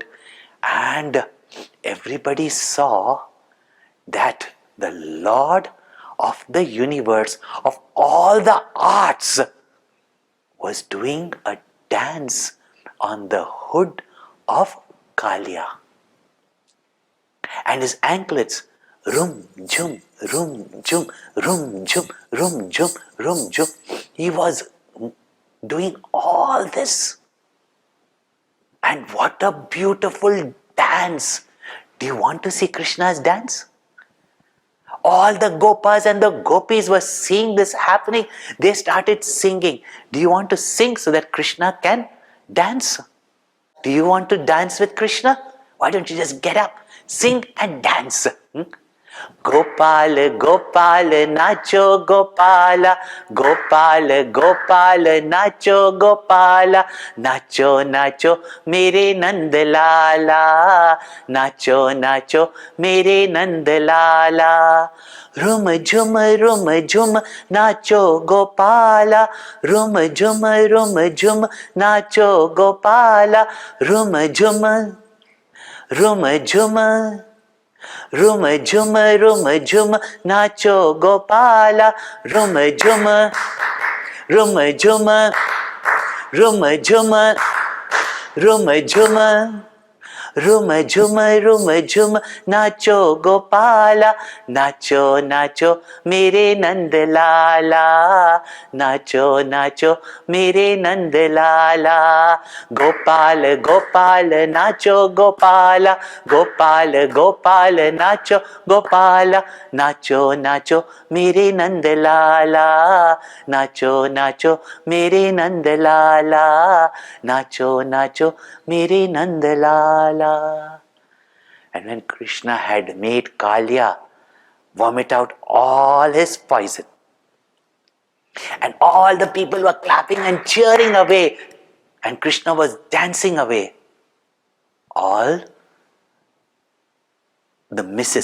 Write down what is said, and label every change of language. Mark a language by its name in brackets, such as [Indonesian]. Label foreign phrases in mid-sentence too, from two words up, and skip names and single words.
[English] And everybody saw that the Lord of the universe, of all the arts, was doing a dance on the hood of Kaliya. And his anklets, rum jum, rum jum, rum jum, rum jum, rum jum. He was doing all this. And what a beautiful dance. Do you want to see Krishna's dance? All the gopas and the gopis were seeing this happening. They started singing. Do you want to sing so that Krishna can dance? Do you want to dance with Krishna? Why don't you just get up, sing and dance? [Hindi] Gopal, Gopal, नाचो गोपाला, गोपाल, गोपाल, नाचो गोपाला, नाचो, नाचो, मेरे नंद लाला, नाचो, नाचो, मेरे नंद लाला. रुम झुम, नाचो गोपाला, रुम झुम, नाचो गोपाला, रुम झुम, रुम झुम, नाचो गोपाला, रुम झुम, रुम झुम, रुम झुम, रुम झुम. रुम झुम, नाचो गोपाला, नाचो, नाचो, मेरे नंद लाला, नाचो, नाचो, मेरे नंद लाला. गोपाल, गोपाल, नाचो गोपाला, गोपाल, गोपाल, नाचो गोपाला, नाचो, नाचो, मेरे नंद लाला, नाचो, नाचो, मेरे नंद लाला, नाचो, नाचो, मेरे नंद लाला. [English] And when Krishna had made Kaliya vomit out all his poison, and all the people were clapping and cheering away, and Krishna was dancing away, all the Mrs.